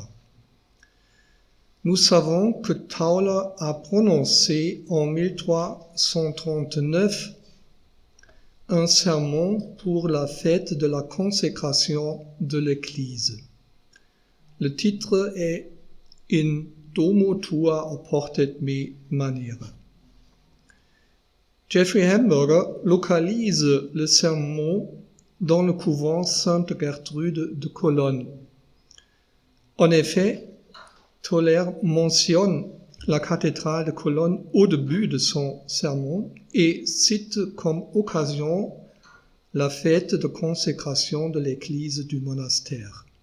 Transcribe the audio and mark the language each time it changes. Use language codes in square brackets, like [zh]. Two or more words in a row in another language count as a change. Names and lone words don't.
[fr] Nous savons que Tauler a prononcé en 1339 un sermon pour la fête de la consécration de l'Église. Le titre est In Domo tua oportet me manere. Jeffrey Hamburger localise le sermon dans le couvent Sainte-Gertrude de Cologne. En effet, Tauler mentionne la cathédrale de Cologne au début de son sermon et cite comme occasion la fête de consécration de l'église du monastère.